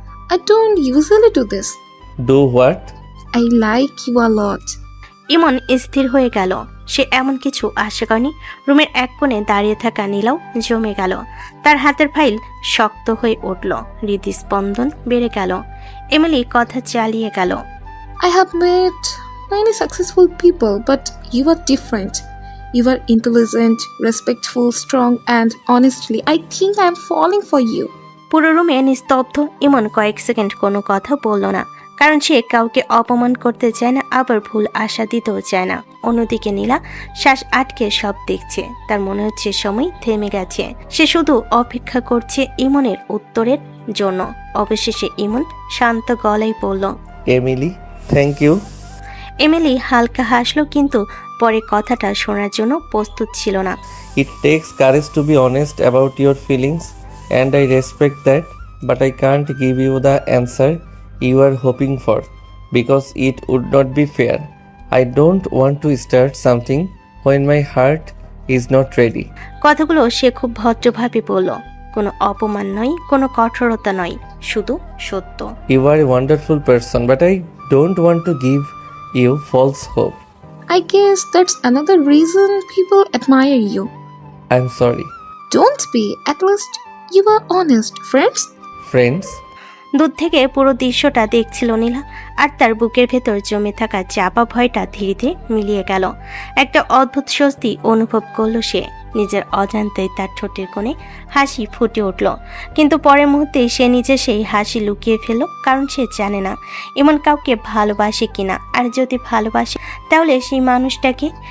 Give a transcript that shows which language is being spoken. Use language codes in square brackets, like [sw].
[en] I don't usually do this. Do what? I like you a lot. [bn] ইমন স্থির হয়ে গেল। সে এমন কিছু আশা করেনি। রুমের এক কোণে দাঁড়িয়ে থাকা নীলাও জমে গেল। তার হাতের ফাইল শক্ত হয়ে উঠল, হৃদস্পন্দন বেড়ে গেল। এমিলি কথা চালিয়ে গেল। [en] I have met many successful people, but you are different. You are intelligent, respectful, strong, and honestly, I think I am falling for you. [bn] পুরো রুমে নিস্তব্ধ। ইমন কয়েক সেকেন্ড কোনো কথা বলল না, কারণ সে কাউকে অপমান করতে চায় না, আবার ভুল আশা দিতেও চায় না। অন্যদিকে নীলা শ্বাস আটকে সব দেখছে। তার মনে হচ্ছে সময় থেমে গেছে। সে শুধু অপেক্ষা করছে ইমনের উত্তরের জন্য। অবশেষে ইমন শান্ত গলায় বলল, [en] Emily, thank you. [bn] এমিলি হালকা হাসলো, কিন্তু পরে কথাটা শোনার জন্য প্রস্তুত ছিল না। [en] It takes courage to be honest about your feelings, and I respect that, but I can't give you the answer you are hoping for because it would not be fair. I don't want to start something when my heart is not ready. [bn] কথাগুলো সে খুব ভদ্রভাবে বলল। কোনো অপমান নয়, কোনো কঠোরতা নয়, শুধু সত্য। [en] You are a wonderful person, but I don't want to give you false hope. I guess that's another reason people admire you. I'm sorry. Don't be. At least you are honest, friends. Friends? [bn] দূর থেকে পুরো দৃশ্যটা দেখছিল নীলা, আর তার বুকের ভেতর জমে থাকা চাপা ভয়টা ধীরে ধীরে মিলিয়ে গেল। একটা অদ্ভুত স্বস্তি অনুভব করলো সে। নিজের অজান্তেই তার ঠোঁটের কোণে হাসি ফুটে উঠল, কিন্তু পরের মুহূর্তেই সে নিজে সেই হাসি লুকিয়ে ফেলল, কারণ সে জানে না এমন কাউকে ভালোবাসে কিনা, আর যদি ভালোবাসে তাহলে সেই মানুষটাকে।